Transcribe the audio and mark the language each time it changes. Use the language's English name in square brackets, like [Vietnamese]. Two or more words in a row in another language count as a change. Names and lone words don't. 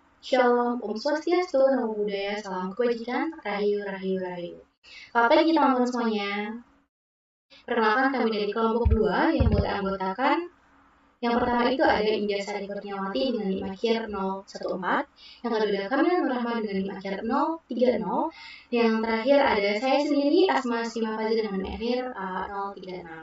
[Indonesian] Shalom, Om Swastiastu, Namo Buddhaya, Salam Kebajikan, Rahayu, Rahayu, Rahayu. Selamat pagi teman-teman semuanya. Perkenalkan kami dari kelompok 2 yang beranggotakan. Yang pertama itu ada India Sari Kurniawati dengan NIM akhir 014. Yang kedua ada Kamila Nur Rahma dengan NIM akhir 030. Yang terakhir ada saya sendiri, Asma Sima Fazil dengan NIM akhir 036.